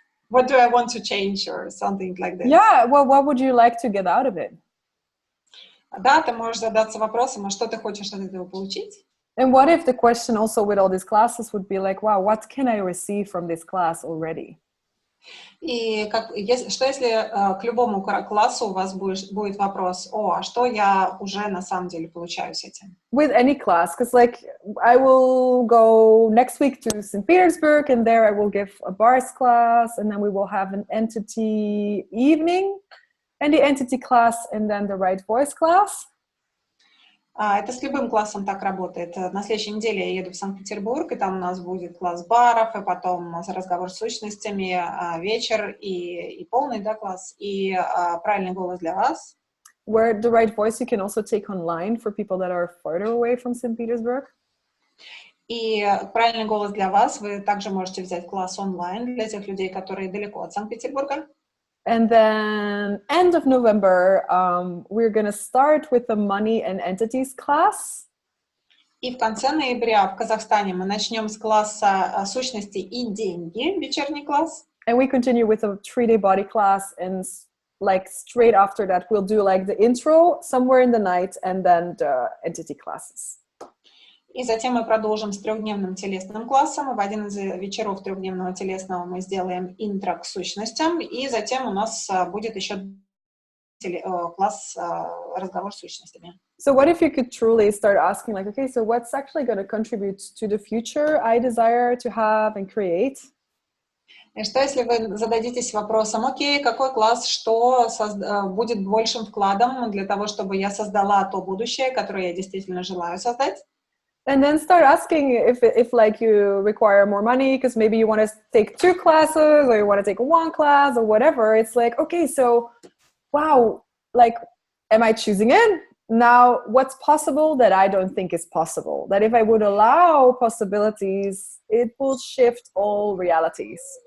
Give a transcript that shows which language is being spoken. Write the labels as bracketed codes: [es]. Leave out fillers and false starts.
[en] What do I want to change or something like this? Yeah, well, what would you like to get out of it? [ru] Да, ты можешь задаться вопросом, а что ты хочешь от этого получить? [en] And what if the question also with all these classes would be like, wow, what can I receive from this class already? [ru] И что если к любому классу у вас будет вопрос, а что я уже на самом деле получаю с этим? [en] With any class, because like I will go next week to St-Petersburg, and there I will give a bars class, and then we will have an entity evening, and the entity class, and then the right voice class. [ru] Это с любым классом так работает. На следующей неделе я еду в Санкт-Петербург, и там у нас будет класс баров, и потом разговор с сущностями, вечер и полный, да, класс, и правильный голос для вас. [en] Where the right voice you can also take online for people that are further away from St. Petersburg. [ru] И правильный голос для вас вы также можете взять класс онлайн для тех людей, которые далеко от Санкт-Петербурга. [en] And then end of November, we're going to start with the money and entities class. [ru] И в конце ноября в Казахстане мы начнем с класса сущности и деньги, вечерний класс. [en] And we continue with a 3-day body class, and like straight after that, we'll do like the intro somewhere in the night, and then the entity classes. [ru] И затем мы продолжим с 3-дневным телесным классом. В один из вечеров 3-дневного телесного мы сделаем интро к сущностям, и затем у нас будет еще класс разговор с сущностями. [en] So what if you could truly start asking like, okay, so what's actually going to contribute to the future I desire to have and create? [ru] И что если вы зададитесь вопросом, окей, какой класс, что будет большим вкладом для того, чтобы я создала то будущее, которое я действительно желаю создать? [en] And then start asking if like you require more money because maybe you want to take 2 classes or you want to take 1 class or whatever. It's like, okay, so wow, like, am I choosing it? Now, what's possible that I don't think is possible? That if I would allow possibilities, it will shift all realities.